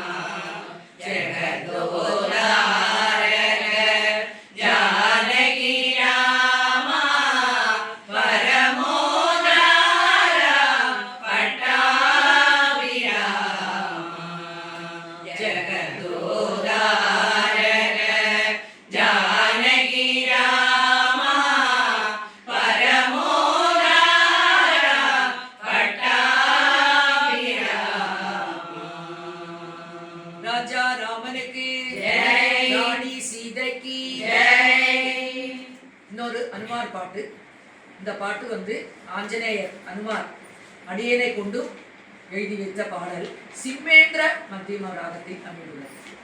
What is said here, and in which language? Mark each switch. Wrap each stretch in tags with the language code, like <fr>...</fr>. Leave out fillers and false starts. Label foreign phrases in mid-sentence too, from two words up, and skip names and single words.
<sa>जगदोद्धारक जानकी रामा परमोदारा पट्टाभि रामा जगदोद्धारक जानकी रामा परमोदारा पट्टाभि रामा</sa> <ta>ராஜா ராமனுக்கு ஜெய். ராணி சீதைக்கு जय இன்னொரு அனுமார் பாட்டு. இந்த பாட்டு ஆஞ்சநேயர் அனுமார் அடியனை கொண்டு எழுதி வைத்த பாடல். சிம்மேந்திர மத்தியம ராகத்தில் அமைந்துள்ளது.</ta>